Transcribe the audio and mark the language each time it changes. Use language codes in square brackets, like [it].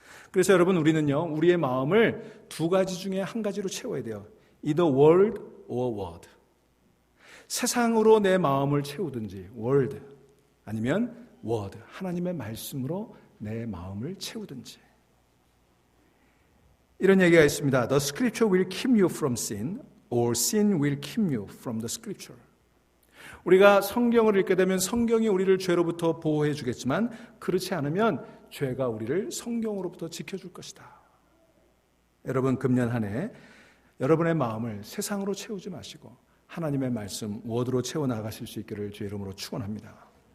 [ko] 그래서 여러분, 우리는요, 우리의 마음을 두 가지 중에 한 가지로 채워야 돼요. [en] Either word or word. [ko] 세상으로 내 마음을 채우든지 word, 아니면 word, 하나님의 말씀으로 내 마음을 채우든지. 이런 얘기가 있습니다. [en] The scripture will keep you from sin, or sin will keep you from the scripture. [ko] 우리가 성경을 읽게 되면 성경이 우리를 죄로부터 보호해 주겠지만 그렇지 않으면 죄가 우리를 성경으로부터 지켜줄 것이다. 여러분, 금년 한 해 여러분의 마음을 세상으로 채우지 마시고 하나님의 말씀, 워드로 채워나가실 수 있기를 주의 이름으로 축원합니다.